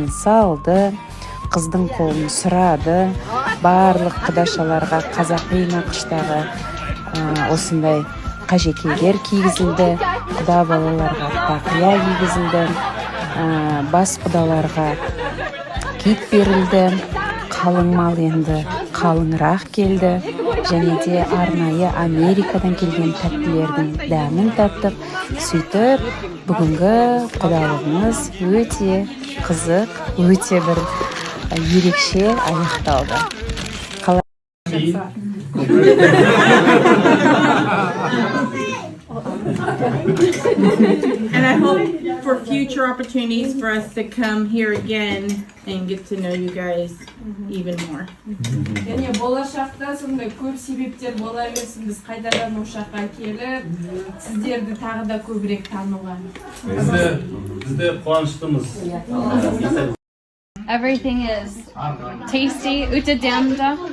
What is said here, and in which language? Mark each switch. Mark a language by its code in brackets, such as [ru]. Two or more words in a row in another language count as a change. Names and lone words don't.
[kk] салды, қыздың қолын сұрады, барлық құдашаларға қазақи нақыштағы осындай қажекейлер кигізілді, құда балаларға тақия кигізілді, бас құдаларға кит берілді, қалың мал енді қалыңырақ келді, және де арнайы Америкадан келген тәттілердің дәмін таттық. Сөйтіп, бүгінгі құдалығымыз өте қызық, өте бір ерекше аяқталды. [en] And I hope for future opportunities for us to come here again and get to know you guys even more. [kk] Және болашақта сондай көп себептер бола берсін, біз қайтадан ошаққа келіп, сіздерді тағы да көбірек тануға. Бізде қуаныштымыз. [en] Everything is tasty. [kk] Өте дәмді.